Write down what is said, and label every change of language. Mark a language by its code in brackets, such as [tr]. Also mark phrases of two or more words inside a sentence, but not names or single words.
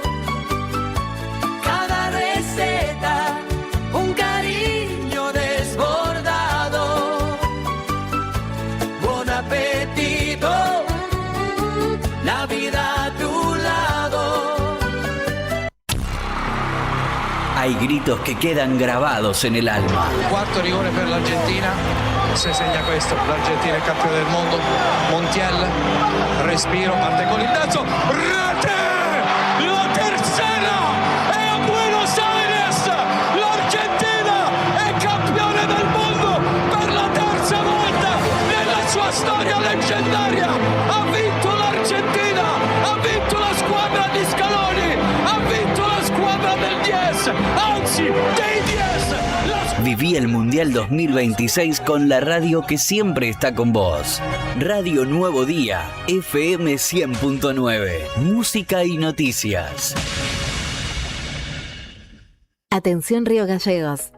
[es] Cada receta, un cariño desbordado. Buen Apetito, la vida a tu lado. Hay gritos que quedan grabados en el alma. [it] Quarto rigore per l'Argentina, se segna questo, l'Argentina è campione del mondo. Montiel, respiro, parte con il terzo, rete! [es] La tercera [it] è a Buenos Aires, l'Argentina è campione del mondo per la terza volta nella sua storia leggendaria. Ha vinto l'Argentina, ha vinto la squadra di Scaloni, ha vinto la squadra del 10, anzi dei 10. [es] Viví el Mundial 2026 con la radio que siempre está con vos. Radio Nuevo Día, FM 100.9. Música y noticias. Atención Río Gallegos.